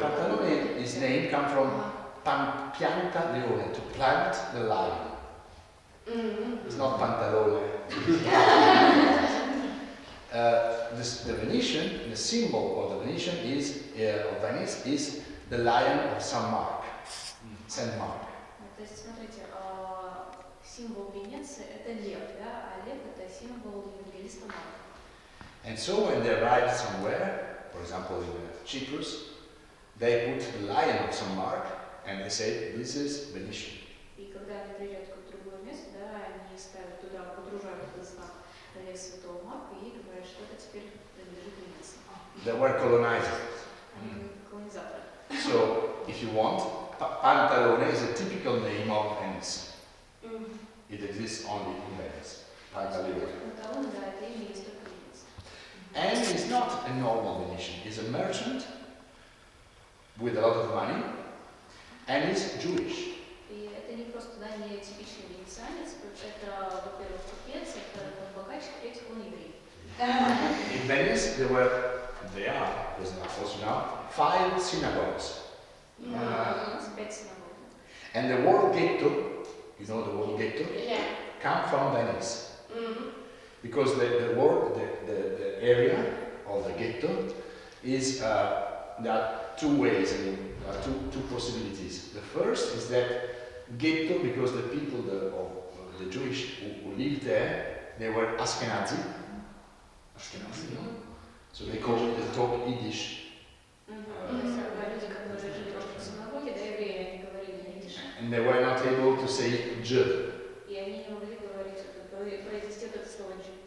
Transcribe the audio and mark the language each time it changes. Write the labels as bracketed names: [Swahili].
[English] Pantalone, his name comes from pianta leone, to plant the lion. It's not pantalone. The Venetian, the symbol of the Venetian is, of Venice is the lion of Saint Mark. Saint Mark. [Russian] То есть, смотрите, символ Венеции это лев, да, а лев это символ евангелиста Марка. [English] And so when they arrive somewhere, for example in Cyprus, they put the lion of Saint Mark and they say, this is Venetian. [Russian] И когда они приезжают в другое место, да, они ставят туда, подружают этот знак лев Святого Марка и говорят, что это теперь принадлежит Венеции. [English] They were colonizers. [Russian] Они колонизаторы. [English] So if you want, Pantalone is a typical name of Venice. It exists only in Venice. Pantalone. [Russian] Панталон, да, это имя есть только Венеция. [English] And he's not a normal Venetian. He's a merchant with a lot of money, and he's Jewish. [Russian] И это не просто, да, не типичный венецианец, это, во-первых, купец, это богач, в-третьих, он еврей. [English] In Venice, there are, because also now, 5 synagogues. [Russian] У нас 5 синагог. [English] And the word ghetto, you know the word ghetto, Yeah. come from Venice. Because the word, the area of the ghetto is, there are 2 ways, I mean, there are two possibilities. The first is that ghetto, because the people of the Jewish who lived there, they were Ashkenazi. Ashkenazi, no? So they talk Yiddish. [Russian] Люди, которые жили в синагоге, да, евреи, они говорили на идише. [English] And they were not able to say Jew. [Russian] И они не могли говорить, произнести это слово «джи».